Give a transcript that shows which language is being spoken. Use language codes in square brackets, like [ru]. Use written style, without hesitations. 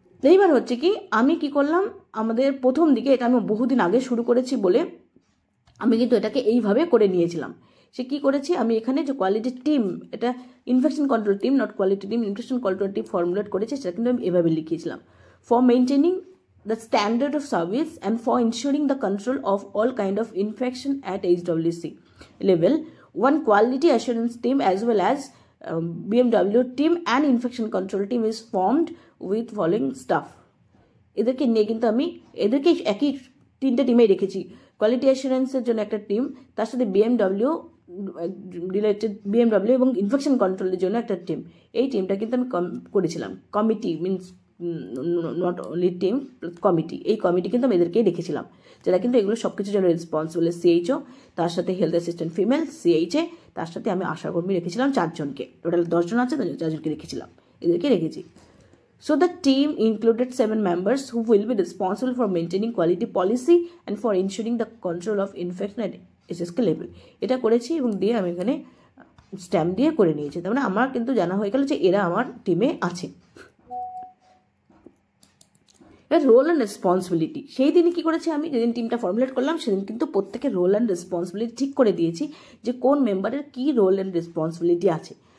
[bn] এইবার হচ্ছে কি আমি কি করলাম, আমাদের প্রথম দিকে এটা আমি বহুদিন আগে শুরু করেছি বলে আমি কিন্তু এটাকে এইভাবে করে নিয়েছিলাম। সে কি করেছি, আমি এখানে যে কোয়ালিটি টিম, এটা infection control team [en] not quality team, [bn] infection control team formulate করেছি, সেটা কিন্তু আমি এভাবে লিখিয়েছিলাম। [en] For maintaining the standard of service and for ensuring the control of all kind of infection at HWC level, one quality assurance team as well as BMW team and infection control team is formed with following staff. [bn] এদেরকে নিয়ে কিন্তু আমি এদেরকে একই তিনটে টিমে রেখেছি। Quality অ্যাসুরেন্সের জন্য একটা টিম, তার সাথে BMW রিলেটেড BMW এবং ইনফেকশন কন্ট্রোলের জন্য একটা টিম। এই টিমটা কিন্তু আমি করেছিলাম। [en] committee means not only team, [bn] committee, এই কমিটি কিন্তু আমি এদেরকেই রেখেছিলাম, যারা কিন্তু এগুলো সব কিছুর জন্য রেসপন্সিবল। CHO, তার সাথে হেলথ অ্যাসিস্ট্যান্ট ফিমেল, CHA, তার সাথে আমি আশাকর্মী রেখেছিলাম 4 জনকে, টোটাল 10 জন আছে, 4 জনকে রেখেছিলাম, এদেরকে রেখেছি। [en] So the team included 7 members who will be responsible for maintaining quality policy and for ensuring the control of infection at SSK level. [bn] এটা করেছি এবং দিয়ে আমি এখানে স্ট্যাম্প দিয়ে করে নিয়েছি। তার মানে আমার কিন্তু জানা হয়ে গেল যে এরা আমার টিমে আছে। রোল অ্যান্ড রেসপন্সিবিলিটি সেই দিনই কী করেছি, আমি যেদিন টিমটা ফর্মুলেট করলাম সেদিন কিন্তু প্রত্যেকের রোল অ্যান্ড রেসপন্সিবিলিটি ঠিক করে দিয়েছি যে কোন মেম্বারের কী রোল অ্যান্ড রেসপন্সিবিলিটি আছে।